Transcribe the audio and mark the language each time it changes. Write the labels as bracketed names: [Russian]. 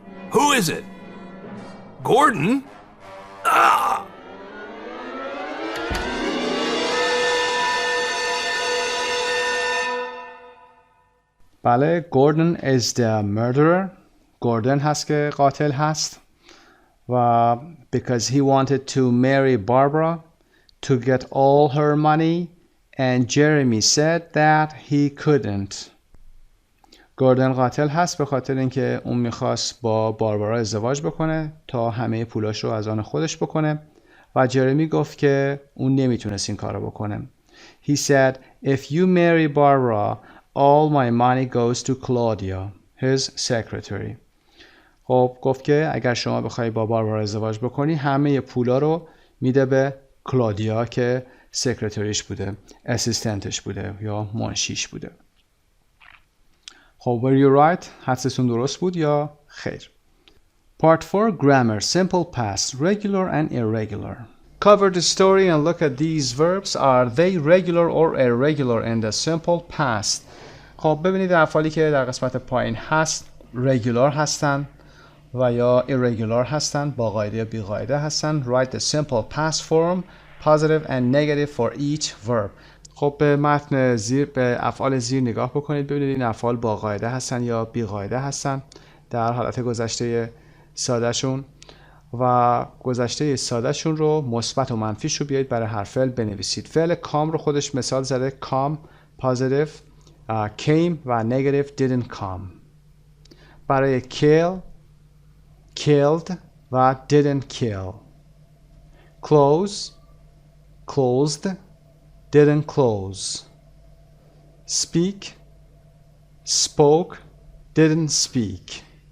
[English] Who is it? Gordon? Ah! بله، Gordon is the murderer. [Persian] Gordon هست که قاتل هست. [English] و because he wanted to marry Barbara to get all her money and Jeremy said that he couldn't. [Persian] گوردن قاتل هست به خاطر اینکه اون میخواست با باربارا ازدواج بکنه تا همه پولاش رو از آن خودش بکنه و جرمی گفت که اون نمیتونست این کارو بکنه. [English] He said, if you marry Barbara, all my money goes to Claudia, his secretary. [Persian] خب گفت که اگر شما بخوای با باربارا ازدواج بکنی همه پولا رو میده به کلادیا که سکرتریش بوده، اسیستنتش بوده یا منشیش بوده. [English] خب were you right؟ [Persian] حدستون درست بود یا خیر؟ [English] Part 4 Grammar Simple Past Regular and Irregular. Cover the story and look at these verbs. Are they regular or irregular in the simple past؟ [Persian] خب ببینید افعالی که در قسمت پایین هست regular هستن و یا irregular هستن، با قاعده یا بی قاعده هستن. [English] Write the simple past form, positive and negative for each verb. [Persian] خب به متن زیر، به افعال زیر نگاه بکنید ببینید این افعال با قاعده هستن یا بی قاعده هستن در حالت گذشته سادهشون و گذشته سادهشون رو مثبت و منفیش رو بیایید برای هر فعل بنویسید. فعل کام رو خودش مثال زده come, positive, came و negative didn't come. [English] برای kill, killed و didn't kill. Close, closed, didn't close. Speak, spoke, didn't speak.